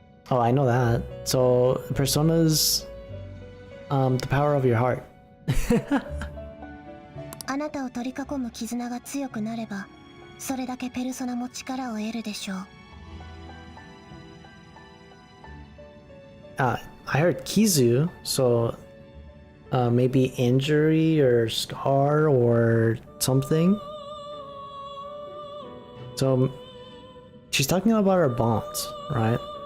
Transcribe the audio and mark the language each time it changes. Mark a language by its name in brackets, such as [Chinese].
[English] Oh, I know that. So persona's the power of your heart. [Japanese] あなたを取り囲む絆が強くなれば、それだけペルソナも力を得るでしょう。 [English] I heard Kizu, so maybe injury or scar or something. So she's talking about our bonds, right?